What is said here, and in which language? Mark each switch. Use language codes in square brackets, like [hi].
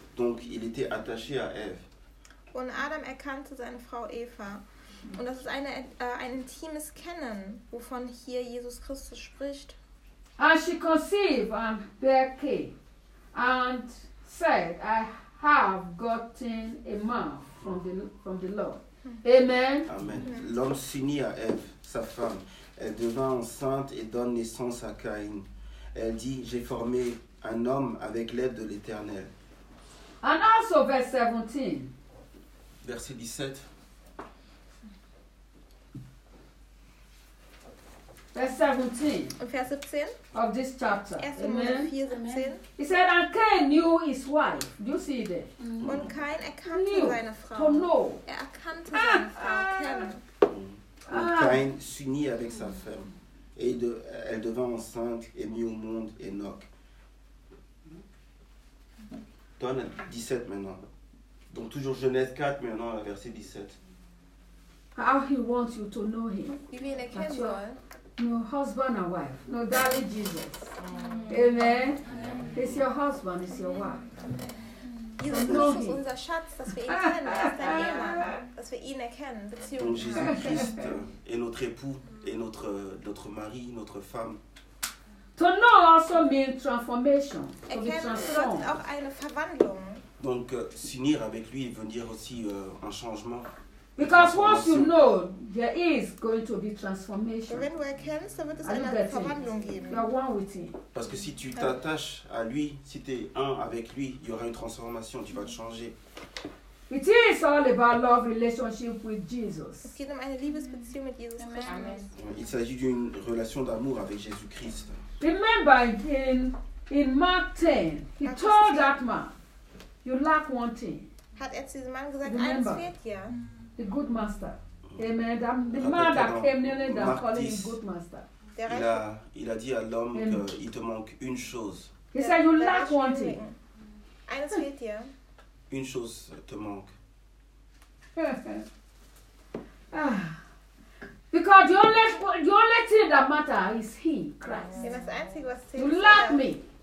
[fr] Donc il était attaché à Ève. [de] Und Adam erkannte seine Frau Eva. Und das ist ein intimes Kennen, wovon hier Jesus Christus spricht. [en] And she conceived and bare Cain. And said, I have gotten a man from the Lord. Amen. [fr] L'homme s'unit à Ève, sa femme. Elle devint enceinte et donne naissance à Caïn. Elle dit, j'ai formé un homme avec l'aide de l'Éternel. [en] And also verse 17. [fr] Verset 17. [en] Verse 17. [de] Vers 17. [en] Of this chapter. 1. Amen. 4, 17. He said, and Cain knew his wife. Do you see that? Mm. [de] Und Cain erkannte seine Frau. [en] To know. [de] Er erkannte seine Frau. [fr] Und Cain s'unit avec sa femme. Et elle devint enceinte et mit au monde Enoch. Donne 17 maintenant. Donc toujours Genèse 4 maintenant, verset 17. [en] How he wants you to know him. [fr] Il veut [de] erkennen soll. [en] No husband and wife. No darling Jesus. Amen. Amen. Amen. It's your husband, it's your wife. [de] Jesus ist unser Schatz, dass wir ihn kennen, er ist dein Ehemann, dass wir ihn erkennen, Beziehung. [fr] Donc Jésus Christ est notre époux, et notre mari, notre femme. [en] To know also means transformation. [de] Erkennen bedeutet auch eine Verwandlung. [fr] Donc s'unir avec lui veut dire aussi un changement. [en] Because once you know, there is going to be transformation. [de] Wenn du erkennst, dann wird es eine Verwandlung geben. [en] You are one with him. [fr] Parce que si tu t'attaches à lui, si tu es un avec lui, il y aura une transformation, tu vas te changer. [en] It is all about love relationship with Jesus. [de] Es geht um eine Liebesbeziehung mit Jesus. [en] Amen. [fr] Il s'agit d'une relation d'amour avec Jésus-Christ. [en] Remember in Mark 10, he told that man, you lack one thing. [de] Hat er zu diesem Mann gesagt, eins fehlt dir. [en] The good master. Amen. The man that came nearly down calling him good master. [fr] Il a dit à l'homme qu'il te manque une chose. [en] He said, you lack one thing. [de] Eines fehlt dir. [fr] Une chose te manque. [en] Because the only thing that matters is he, Christ. You lack me.